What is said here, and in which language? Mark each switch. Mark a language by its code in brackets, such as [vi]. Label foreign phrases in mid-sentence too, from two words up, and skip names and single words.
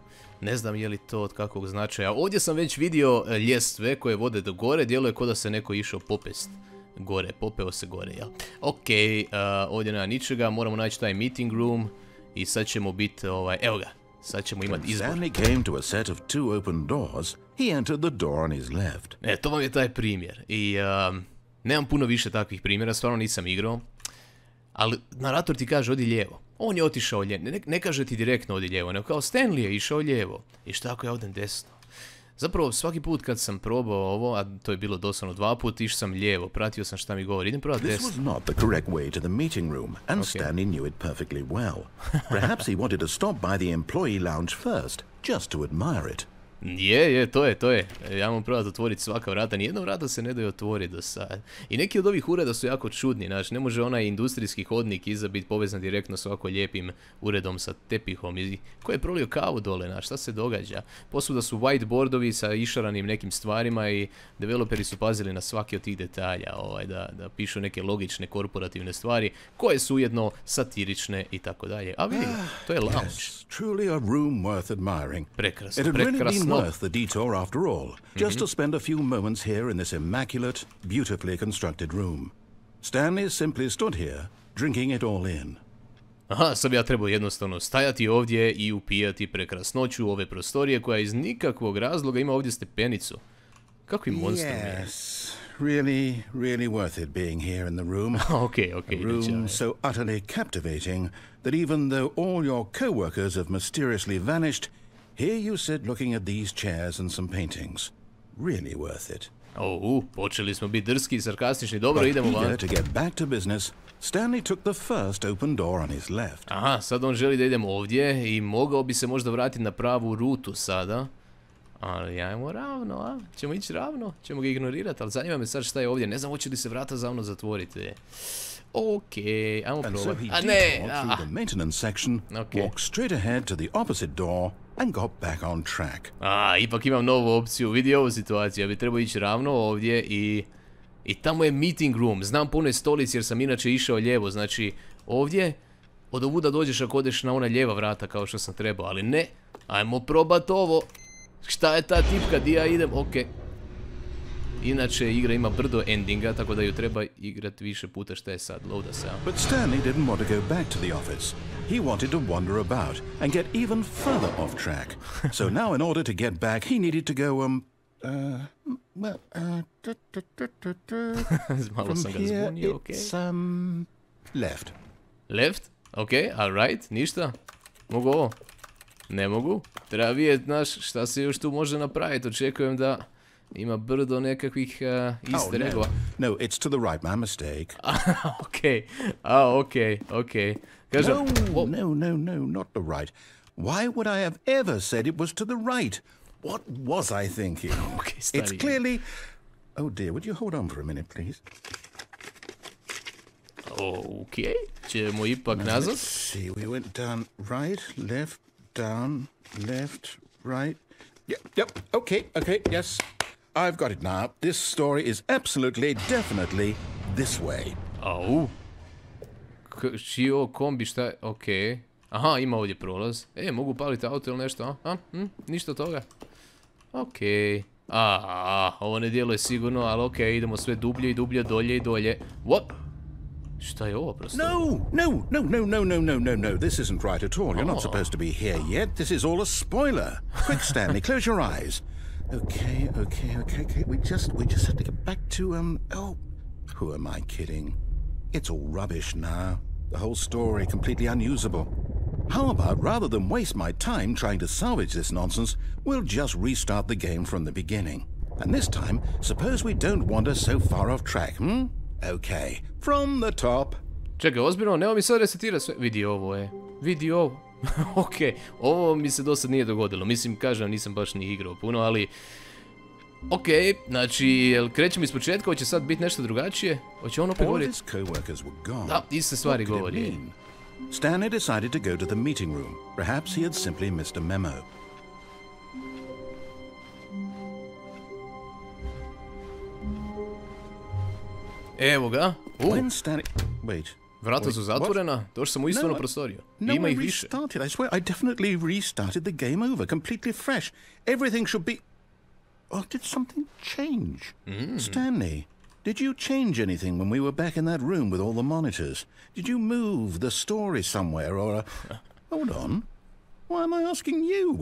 [hr] Ne znam je li to od kakvog značaja. Ovdje sam već vidio ljestve koje vode do gore. Djeluje kao da se neko išao popest gore. Popeo se gore, jel? Ok, ovdje nema ničega. Moramo naći taj [en] meeting room. [hr] I sad ćemo biti, evo ga. Sad ćemo imati izbor. [en] Stanley came to a set of two open doors. He entered the door on his left. [hr] To vam je taj primjer. I nemam puno više takvih primjera. Stvarno nisam igrao. Ali narator ti kaže odi lijevo. On je otišao lijevo. Ne kaže ti direktno odi lijevo, nego kao Stanley je išao lijevo. I šta ako ja odem desno? Zapravo, svaki put kad sam probao ovo, a to je bilo doslovno 2 puta, išao sam lijevo, pratio sam šta mi govori. Idem probati desno. [en] This was not the correct way to the meeting room, and Stanley knew it perfectly well. Perhaps he wanted to stop by the employee lounge first, just to admire it. [hr] To je. Ja moram probati otvoriti svaka vrata. Nijedno vrata se ne daju otvoriti do sad. I neki od ovih ureda su jako čudni. Znači, ne može onaj industrijski hodnik iza biti povezan direktno s ovako lijepim uredom sa tepihom. I ko je prolio kavu dole, znači, šta se događa? Posvuda su whiteboardovi sa išaranim nekim stvarima i developeri su pazili na svaki od tih detalja, da pišu neke logične korporativne stvari, koje su ujedno satirične i tako dalje. A vidi, to je lounge. [en] Yes, truly a room worth admiring. [hr] Prekrasno. [en] Worth the detour after all, just to spend a few moments here in this immaculate, beautifully constructed room. Stanley simply stood here, drinking it all in. [hr] Aha, sad ja trebao jednostavno stajati ovdje i upijati prekrasnoću ove prostorije koja iz nikakvog razloga ima ovdje stepenicu. Kakvi monstrum je. [en] Yes, really worth it being here in the room. Okay. A room so utterly captivating that even though all your co-workers have mysteriously vanished, here you sit looking at these chairs and some paintings. Really worth it. [hr] Počeli smo biti drski i sarkastični. Dobro, idemo van. [en] To get back to business, Stanley took the first open door on his left. [hr] Aha, sad on želi da idemo ovdje i mogao bi se možda vratiti na pravu rutu sada. Ali ajmo ravno, a? Ćemo ići ravno? Ćemo ga ignorirati, ali zanima me sad šta je ovdje. Ne znam, hoće li se vrata za mnom zatvoriti. Okej, ajmo probati. A ne! [en] Through the maintenance section, walked straight ahead to the opposite door and got back on track. [hr] Ipak imam novu opciju. Vidi ovu situaciju. Ja bi trebao ići ravno ovdje i tamo je [en] meeting room. [hr] Znam po onoj stolici jer sam inače išao lijevo. Znači, ovdje od ovuda dođeš ako odeš na ona lijeva vrata kao što sam trebao. Ali ne, ajmo probat ovo. Šta je ta tipka di ja idem? Okej. Inače, igra ima brdo endinga, tako da ju treba igrati više puta. Šta je sad? Loada se. [en] But Stanley didn't want to go back to the office. He wanted to wander about and get even further off track. So now in order to get back, he needed to go, [hr] Malo sam ga zbunio, okej. [en] It's, left. Left? Okej, alright, [hr] ništa. Mogu ovo? Ne mogu. Treba vidjeti, znaš, šta se još tu može napraviti. Očekujem da ima brdo nekakvih [en] easter eggova. No, it's to the right, my mistake. [hr] Okej. Kažem, [en] No, not the right. Why would I have ever said it was to the right? What was I thinking? It's clearly... Oh dear, would you hold on for a minute, please? [hr] Okej, ćemo ipak nazad. [en] Let's see, we went down, right, left, down, left, right. Yep, okay, yes. I've got it now. This story is absolutely, definitely this way. [hr] Čio kombi, šta je? Okej. Aha, ima ovdje prolaz. Mogu paliti auto ili nešto, a? Ništa toga. Okej. Ovo ne djeluje sigurno, ali okej, idemo sve dublje i dublje, dolje i dolje. What? Šta je ovo prosto? [en] No. This isn't right at all. You're not supposed to be here yet. This is all a spoiler. Quick, Stanley, close your eyes. Okay. We just have to get back to, who am I kidding? It's all rubbish now. The whole story completely unusable. How about, rather than waste my time trying to salvage this nonsense, we'll just restart the game from the beginning. And this time, suppose we don't wander so far off track, Okay, from the top. [hr] Čekaj, ozbiljno, nema mi sad resetirati sve. Vidi ovo. Okej, ovo mi se do sad nije dogodilo. Mislim, kažem, nisam baš ni igrao puno, ali... Okej, znači, krećemo iz početka, hoće sad biti nešto drugačije? Hoće on opet govoriti? Da, iste stvari govori. [en] Stanley decided to go to the meeting room. Perhaps he had simply missed a memo. [hr] Evo ga. [en] Wait. [hr] Vrata su zatvorena, došao sam u istu prostoriju. Ima ih više. [en] I swear, I definitely restarted the game over, completely fresh. Everything should be... Oh, did something change? Stanley, did you change anything when we were back in that room with all the monitors? Did you move the story somewhere or... Hold on. Why am I asking you?